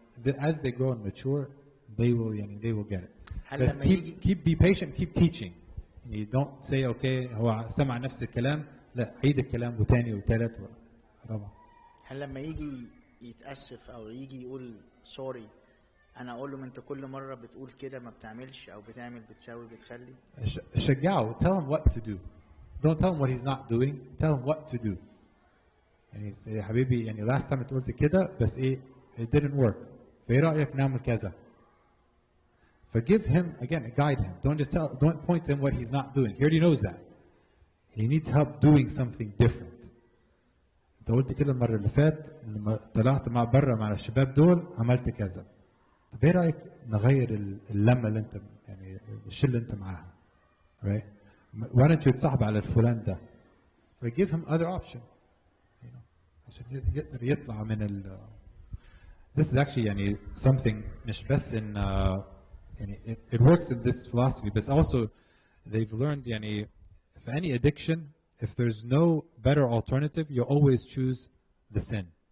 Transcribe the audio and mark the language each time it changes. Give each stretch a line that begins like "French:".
English: As they grow and mature, they will get it. Just be patient, keep teaching. You don't say okay
Arabic: هو سمع نفس الكلام, لا عيد الكلام وثاني وثالث ورابع. هل لما يجي يتأسف او يجي يقول سوري, انا اقول له انت كل مرة بتقول كده ما بتعملش, او بتعمل بتساوي بتخلي؟ شجعه,
English: tell him what to do. Don't tell him what he's not doing, tell him what to do.
Arabic: يعني يا حبيبي, يعني
English: last time
Arabic: انت قلت كده بس ايه,
English: it didn't work.
Arabic: فايه رأيك نعمل كذا؟
English: Forgive him, again, guide him. Don't point to him what he's not doing. He already knows that. He needs help doing something different.
Arabic: انت قلت كده المرة اللي فات لما طلعت مع بره مع الشباب دول عملت كذا. طب ايه رأيك نغير اللمة اللي انت, يعني الشلة اللي انت معاها.
English: Right? Why don't you
Arabic: تصاحب على الفلان ده?
English: Forgive him other option.
Arabic: عشان يقدر يطلع من
English: This is actually يعني something
Arabic: مش بس
English: in يعني it works in this philosophy, but also they've learned يعني for any addiction, if there's no better alternative, you always choose the sin.